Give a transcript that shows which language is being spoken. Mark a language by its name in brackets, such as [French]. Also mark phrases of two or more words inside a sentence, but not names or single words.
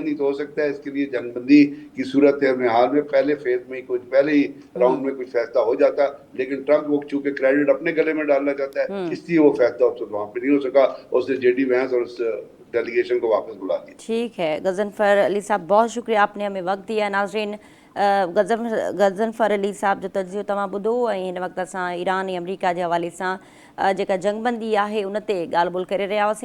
[Urdu] نہیں تو ہو سکتا ہے اس کے لیے جنگ بندی کی صورت حال میں پہلے فیز میں کچھ پہلے ہی راؤنڈ میں کچھ فیصلہ ہو جاتا, لیکن ٹرمپ وہ چونکہ کریڈٹ اپنے گلے میں ڈالنا چاہتا ہے اس لیے وہ فیصلہ وہاں پہ نہیں ہو سکا, اس نے جے ڈی وینس اور اس ڈیلیگیشن کو واپس بلا دیا. ٹھیک ہے غضنفر علی صاحب, بہت شکریہ, آپ نے ہمیں وقت دیا. [Sindhi] ناظرین, غضنفر علی صاحب जो तजियो तव्हां ॿुधो, ऐं हिन वक़्तु असां ईरान ऐं अमरीका जे हवाले सां जेका जंगबंदी आहे उन ते ॻाल्हि ॿोल करे रहिया हुआसीं.